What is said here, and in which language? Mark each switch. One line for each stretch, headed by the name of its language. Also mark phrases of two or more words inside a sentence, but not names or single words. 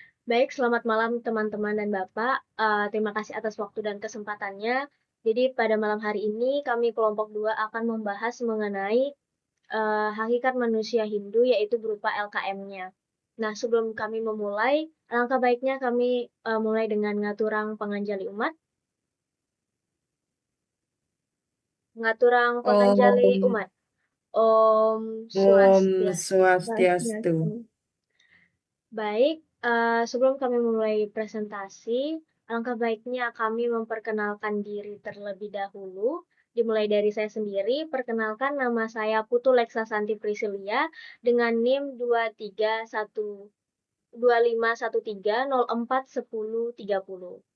Indonesian: Baik, selamat malam teman-teman dan Bapak. Terima kasih atas waktu dan kesempatannya. Jadi pada malam hari ini kami kelompok 2 akan membahas mengenai hakikat manusia Hindu yaitu berupa LKM-nya. Nah, sebelum kami memulai, alangkah baiknya kami mulai dengan
Balinese: ngaturang panganjali umat. Ngaturang panganjali Om, umat. Om Om Swastiastu. Swastiastu.
Indonesian: Baik, sebelum kami memulai presentasi, alangkah baiknya kami memperkenalkan diri terlebih dahulu. Dimulai dari saya sendiri, perkenalkan nama saya Putu Leksa Santi Priscilia dengan NIM 2513041030.